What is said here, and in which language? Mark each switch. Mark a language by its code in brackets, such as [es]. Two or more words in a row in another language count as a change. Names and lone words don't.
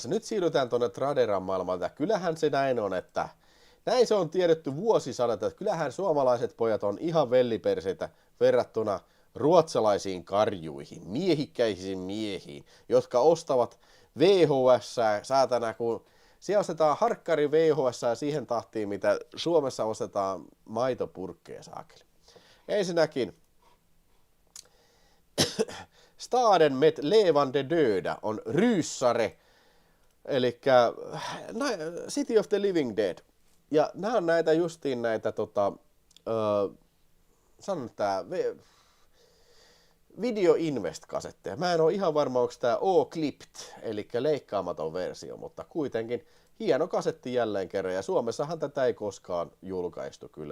[fi] Nyt siirrytään tuonne Traderan maailmalta. Kyllähän se näin on, että näin se on tiedetty vuosisadat, että kyllähän suomalaiset pojat on ihan velliperseitä verrattuna ruotsalaisiin karjuihin, miehikkäisiin miehiin, jotka ostavat VHS, saatana, kun siellä ostetaan harkkari VHS siihen tahtiin, mitä Suomessa ostetaan maitopurkkeja saakeli. Ensinnäkin Staden med levande döda on ryssare, eli City of the Living Dead. Ja nämä on näitä justiin näitä, sanon tää, Video Invest-kasetteja. Mä en ole ihan varma, onko tää O-Clipped, eli leikkaamaton versio, mutta kuitenkin hieno kasetti jälleen kerran, ja Suomessahan tätä ei koskaan julkaistu kyllä.